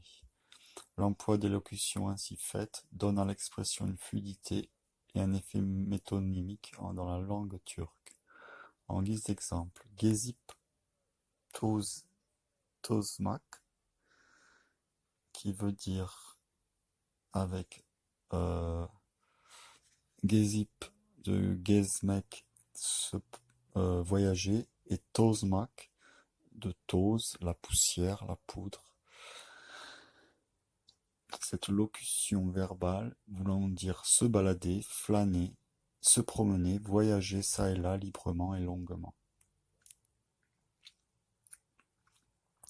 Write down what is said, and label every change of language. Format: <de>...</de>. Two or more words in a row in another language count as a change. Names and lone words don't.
<fr>L'emploi des locutions ainsi faites donne à l'expression une fluidité et un effet métonymique dans la langue turque. En guise d'exemple,</fr> <tr>gezip tozmak,</tr> <fr>qui veut dire avec gezip de gezmek, voyager, et tozmak de toz, la poussière, la poudre. Cette locution verbale voulant dire se balader, flâner, se promener, voyager ça et là librement et longuement.</fr>